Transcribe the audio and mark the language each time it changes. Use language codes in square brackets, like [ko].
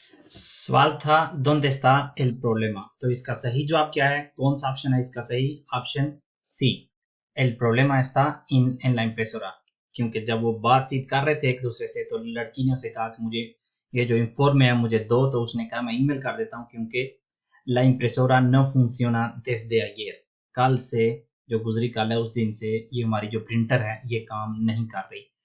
[hi] सवाल था [es] donde está el problema, [hi] तो इसका सही जवाब क्या है, कौन सा ऑप्शन है इसका सही। Option C, [es] el problema está en la impresora। [hi] क्योंकि जब वो बातचीत कर रहे थे एक दूसरे से तो लड़की ने उसे कहा कि मुझे ये जो इन्फॉर्म है मुझे दो, तो उसने कहा मैं ईमेल कर देता हूँ क्योंकि [es] la impresora no funciona desde ayer, [hi] कल से जो गुजरी कल है उस दिन से ये हमारी जो प्रिंटर है ये काम नहीं कर रही।